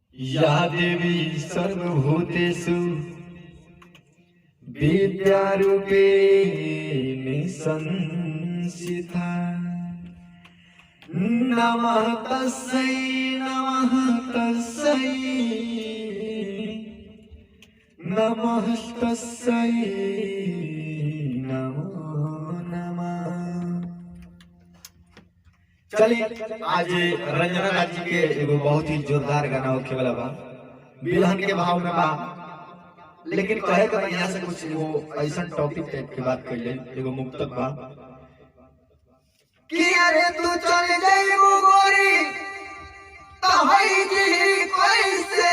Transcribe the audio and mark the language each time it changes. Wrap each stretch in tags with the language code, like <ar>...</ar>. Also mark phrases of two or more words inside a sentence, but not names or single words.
<sa>या देवी सर्वभूतेषु विद्यारूपेण संस्थिता। नमः तस्यै नमः तस्यै नमः तस्यै नमो नमः।</sa> <bho>चलिए आज रंजना राजी के एगो बहुत ही जोरदार गाना होखे वाला बा, बिलहन के भाव में बा, लेकिन कहे के यहाँ से कुछ वो ऐसा टॉपिक टाइप की बात कर ले। एगो मुक्तक बा कि अरे तू चल जाइबू गोरी तो हई जी कैसे</bho>